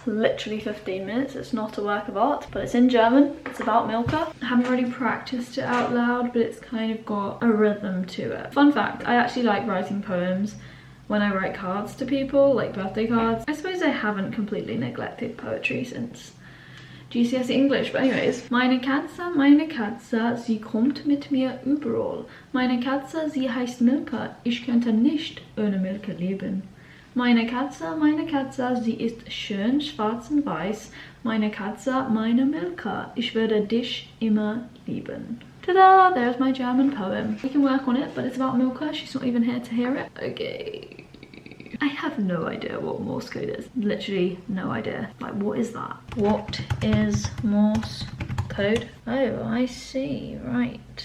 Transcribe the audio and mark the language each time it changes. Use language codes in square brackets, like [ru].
[en] Literally 15 minutes. It's not a work of art, but it's in German. It's about Milka. I haven't really practiced it out loud, but it's kind of got a rhythm to it. Fun fact, I actually like writing poems. when I write cards to people, like birthday cards. I suppose I haven't completely neglected poetry since GCSE English, but anyways. [de] Meine Katze, sie kommt mit mir überall. Meine Katze, sie heißt Milka. Ich könnte nicht ohne Milka leben. Meine Katze, sie ist schön, schwarz und weiß. Meine Katze, meine Milka. Ich werde dich immer lieben. [en] Ta-da! There's my German poem. We can work on it, but it's about Milka. She's not even here to hear it. Okay. I have no idea what Morse code is. Literally no idea. Like, what is that? What is Morse code? Oh, I see. Right.